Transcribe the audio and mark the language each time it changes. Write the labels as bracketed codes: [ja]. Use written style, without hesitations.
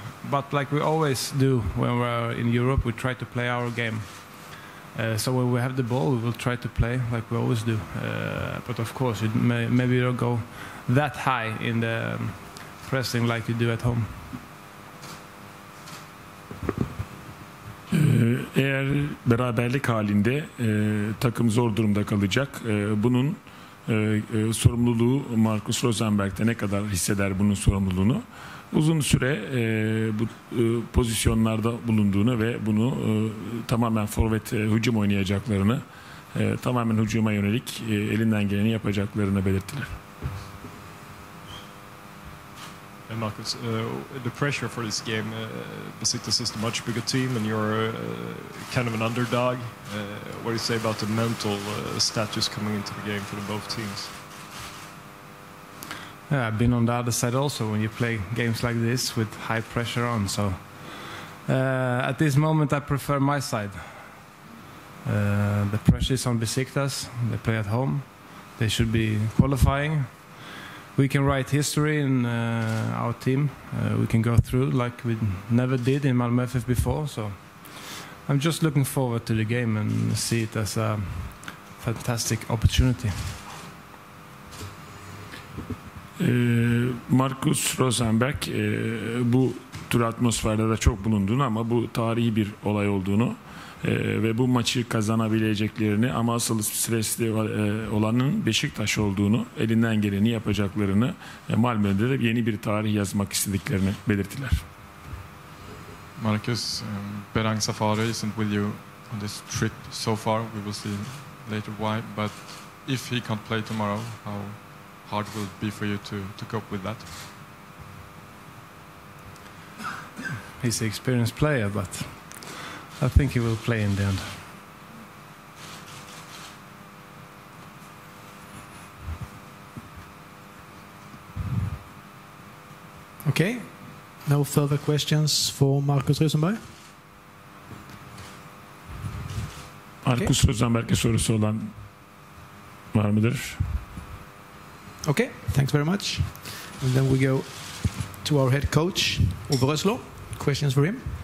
[en] But like we always do when we're in Europe, we try to play our game. So when we have the ball, we will try to play like we always do. But of course, maybe you don't go that high in the pressing like you do at home. [tr] Eğer beraberlik halinde takım zor durumda kalacak. Bunun sorumluluğu Markus Rosenberg'de ne kadar hisseder bunun sorumluluğunu? Uzun süre bu pozisyonlarda bulunduğunu ve bunu tamamen forvet hücum oynayacaklarını, tamamen hücuma yönelik elinden geleni yapacaklarını belirttiler. [en] Markus, the pressure for this game, Besiktas is a much bigger team and you're kind of an underdog. What do you say about the mental status coming into the game for both teams? Yeah, I've been on the other side also when you play games like this with high pressure on. So at this moment, I prefer my side. The pressure is on Besiktas. They play at home. They should be qualifying. We can write history in our team. We can go through like we never did in Malmö FF before. So I'm just looking forward to the game and see it as a fantastic opportunity. [tr] Markus Rosenberg bu tür atmosferde de çok bulunduğunu ama bu tarihi bir olay olduğunu ve bu maçı kazanabileceklerini ama asıl stresli olanın Beşiktaş olduğunu, elinden geleni yapacaklarını, Malmö'de de yeni bir tarih yazmak istediklerini belirttiler. [en] Markus, Berang Safari isn't with you on this trip so far. We will see later why, but if he can't play tomorrow, how hard will it be for you to cope with that? He's an experienced player, but I think he will play in the end. Okay. No further questions for Markus Rosenberg? [tr] Markus Rosenberg'e sorusu olan var mıdır? [en] Okay, thanks very much. And then we go to our head coach, Uwe Rösler. Questions for him?